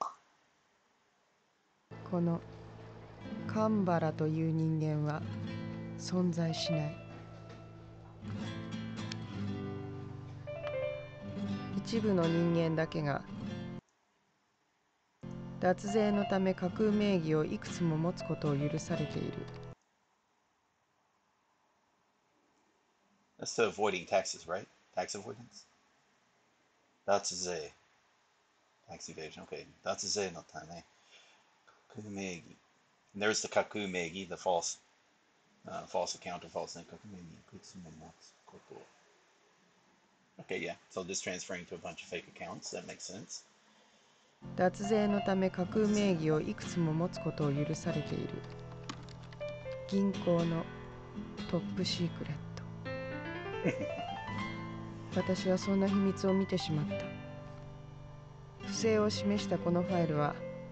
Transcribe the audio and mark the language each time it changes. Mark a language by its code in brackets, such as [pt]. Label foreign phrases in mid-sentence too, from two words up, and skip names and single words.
[ja] このカンバラという人間は存在しない一部の人間だけが脱税のため架空名義をいくつも持つことを許されている [en] That's to avoiding taxes, right? Tax avoidance? [ja] Datsuze. [en] Tax evasion. Okay. [ja] 脱税のため. Kakumegi. [en] And there's the kakumegi, the false account or false name. [ja] 架空名義。くつめなつこと. [en] Okay, yeah. So just transferring to a bunch of fake accounts. That makes sense. [ja] 脱税のため架空名義をいくつも持つことを許されている銀行のトップシークレット私はそんな秘密を見てしまった不正を示したこのファイルは